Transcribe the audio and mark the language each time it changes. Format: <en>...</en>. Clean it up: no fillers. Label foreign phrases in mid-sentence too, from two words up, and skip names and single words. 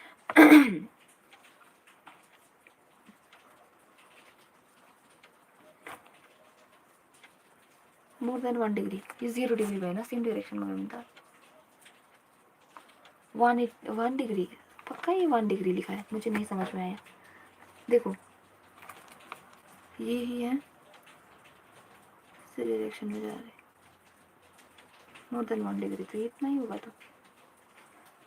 <en>more than 1 degree.</en> <ne>ये 0 degree भएन, सेम डाइरेक्सनमा गयो भने त 1 डिग्री.</ne> <hi>पक्का ये 1 डिग्री लिखा है, मुझे नहीं समझ में आया. देखो ये ही है, इसी डायरेक्शन में जा रहे.</hi> <en>more than 1 degree</en> <hi>तो इतना ही होगा.</hi>